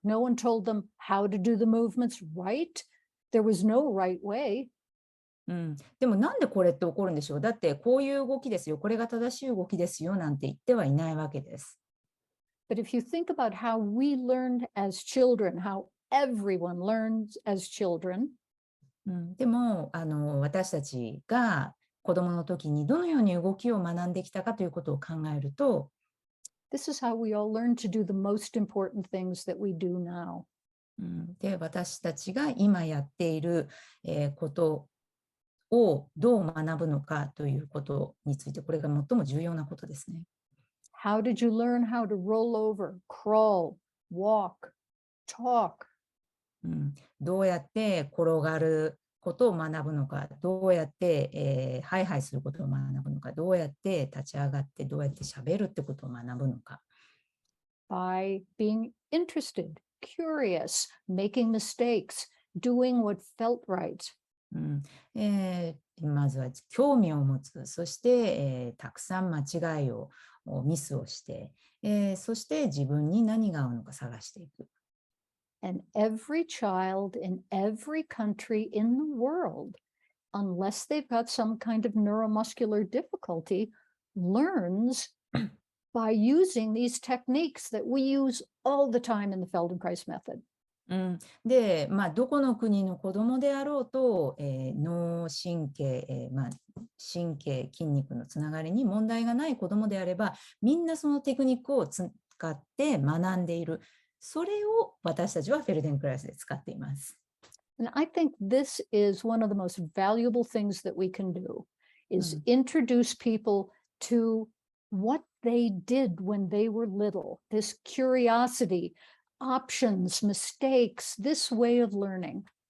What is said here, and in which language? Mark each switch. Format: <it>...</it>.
<en>No one told them how to do the movements right. There was no right way.</en> <ja>でもなんでこれって起こるんでしょう。だってこういう動きですよ、これが正しい動きですよなんて言ってはいないわけです。</ja> <en>But if you think about how we learned as children, how everyone learns as children,</en> <ja>でも私たちが子どもの時にどのように動きを学んできたかということを考えると、</ja> <en>this is how we all learn to do the most important things that we do now.</en> <ja>で、私たちが今やっている、ことをどう学ぶのかということについて、これが最も重要なことですね。</ja> <en>How did you learn how to roll over, crawl, walk, talk?</en> <ja>どうやって転がることを学ぶのか、どうやって、ハイハイすることを学ぶのか、どうやって立ち上がって、どうやって喋るってことを学ぶのか。</ja> <en>By being interested, curious, making mistakes, doing what felt right.</en> <ja>まずは興味を持つ、そして、たくさん間違いをミスをして、そして自分に何が合うのか探していく。</ja> <en>And every child in every country in the world, unless they've got some kind of neuromuscular difficulty, learns by using these techniques that we use all the time in the Feldenkrais method.</en> <ja>で、どこの国の子どもであろうと、脳神経、神経、筋肉のつながりに問題がない子どもであれば、みんなそのテクニックを使って学んでいる。それを私たちはフェルデンクライスで使っています。</ja> <en>And I think this is one of the most valuable things that we can do, is introduce people to what they did when they were little, this curiosity, options, mistakes, this way of learning.</en>